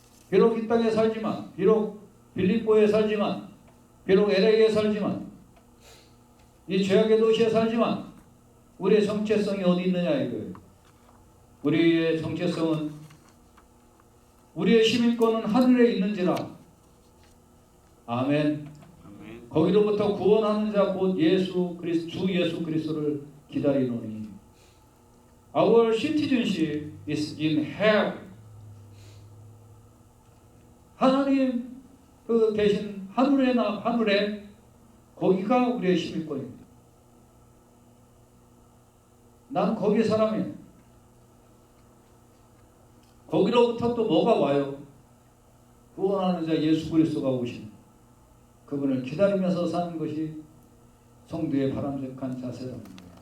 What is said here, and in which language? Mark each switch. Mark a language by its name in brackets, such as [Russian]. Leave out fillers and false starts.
[Korean] 비록 이 땅에 살지만 비록 빌립보에 살지만 비록 LA에 살지만 이 죄악의 도시에 살지만 우리의 정체성이 어디 있느냐 이거예요. 우리의 정체성은 우리의 시민권은 하늘에 있는지라. 아멘. 거기로부터 구원하는 자 곧 주 예수 그리스도를 기다리노니. [English] Our citizenship is in heaven. [Korean] 하나님 그 계신 하늘에 거기가 우리의 시민권입니다. 난 거기 사람이에요. 거기로부터 또 뭐가 와요? 구원하는 자 예수 그리스도가 오신 그분을 기다리면서 사는 것이 성도의 바람직한 자세라는 거예요.